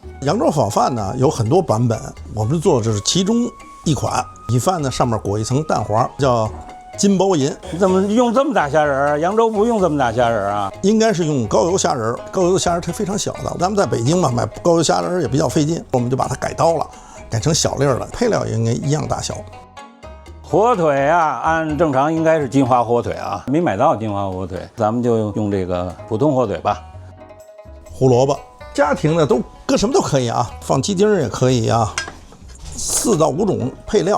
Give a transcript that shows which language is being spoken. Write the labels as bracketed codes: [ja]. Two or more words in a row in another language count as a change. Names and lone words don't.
[zh] 揚州炒飯呢有很多版本，我們做的這是其中一款。米飯呢上面裹一層蛋黃，叫金包銀。你怎麼用這麼大蝦仁啊？揚州不用這麼大蝦仁啊？應該是用高油蝦仁，高油的蝦仁它非常小的。咱們在北京嘛，買高油蝦仁也比較費劲，我們就把它改刀了，改成小粒儿了，配料也應該一樣大小。火腿啊，按正常應該是金華火腿啊，沒買到金華火腿，咱們就用這個普通火腿吧。胡蘿蔔，家庭呢都搁什麼都可以啊，放雞丁也可以啊，4到5種配料。